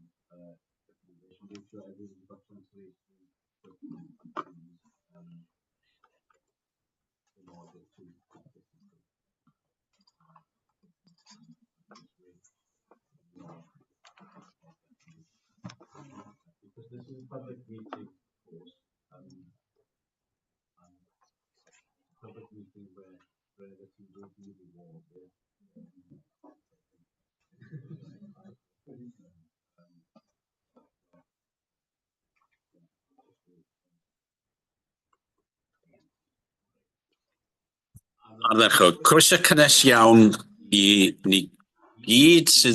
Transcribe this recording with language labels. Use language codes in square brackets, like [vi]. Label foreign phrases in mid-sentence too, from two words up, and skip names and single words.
[en] Make sure everyone's got translation in order to because this is a public meeting, of course, and public meeting where the things don't really want it. [cy] Ardderchog, croeso cynnes iawn I ni gyd sydd